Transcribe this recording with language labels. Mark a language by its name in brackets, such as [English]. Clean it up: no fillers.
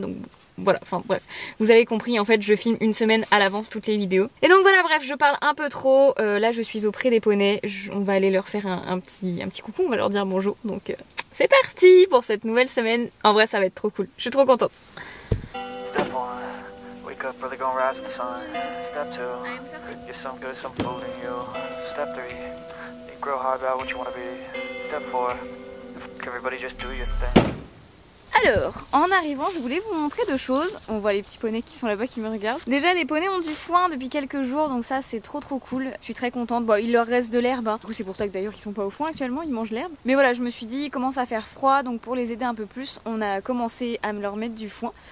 [French] Donc voilà, enfin bref, vous avez compris, en fait je filme une semaine à l'avance toutes les vidéos. Et donc voilà, bref, je parle un peu trop, là je suis auprès des poneys, on va aller leur faire un petit coucou, on va leur dire bonjour. Donc c'est parti pour cette nouvelle semaine. En vrai ça va être trop cool, je suis trop contente. [English] Wake up, really gonna rise to the sun. Step 2, get some good, some food in you. Step 3, think real hard about what you wanna be. Step 4, everybody just do your thing. [French] Alors, en arrivant, je voulais vous montrer deux choses. On voit les petits poneys qui sont là-bas qui me regardent. Déjà, les poneys ont du foin depuis quelques jours, donc ça c'est trop cool. Je suis très contente. Bon, il leur reste de l'herbe, Du coup, c'est pour ça que d'ailleurs ils sont pas au foin actuellement, ils mangent l'herbe. Mais voilà, je me suis dit, il commence à faire froid, donc pour les aider un peu plus, on a commencé à me leur mettre du foin.